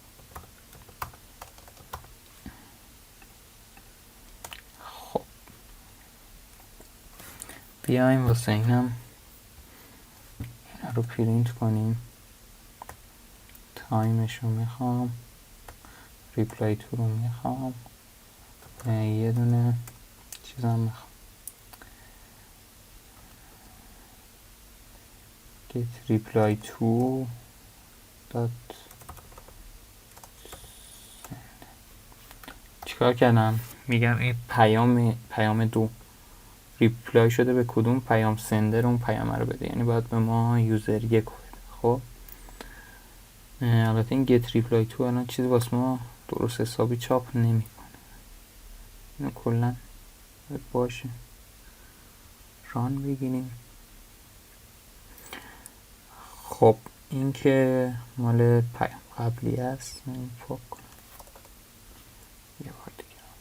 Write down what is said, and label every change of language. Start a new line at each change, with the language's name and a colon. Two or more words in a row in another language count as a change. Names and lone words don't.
Persian: خب بیایم واسه اینم اینا رو پرینت کنیم. تایمش رو میخوام، ریپلای تو رو میخوام، یه دونه چیزم میخوام،
English: get reply to dot
Persian: چیکار کردم؟ میگم این پیام 2 ریپلای شده به کدوم پیام؟ سندر اون پیام رو بده، یعنی باید به ما یوزر 1 بده. خب البته این
English: get reply to
Persian: الان چیزی واسه ما درست حسابی چاپ نمیکنه، اینو کلا باشه ران بگیریم. خب این که مال پیام قبلی است، پاک کنم یه بار دیگه.